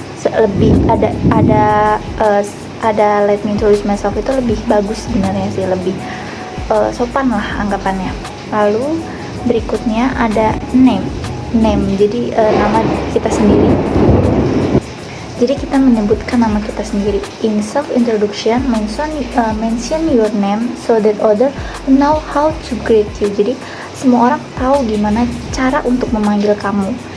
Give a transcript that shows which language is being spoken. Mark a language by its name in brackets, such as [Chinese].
[Indonesian] Lebih ada [English] let me introduce myself [Indonesian] itu lebih bagus sebenarnya sih, lebih sopan lah anggapannya. Lalu berikutnya ada name. Jadi nama kita sendiri. Jadi kita menyebutkan nama kita sendiri. [English] In self introduction, mention your name so that other know how to greet you. [Indonesian] Jadi semua orang tahu gimana cara untuk memanggil kamu.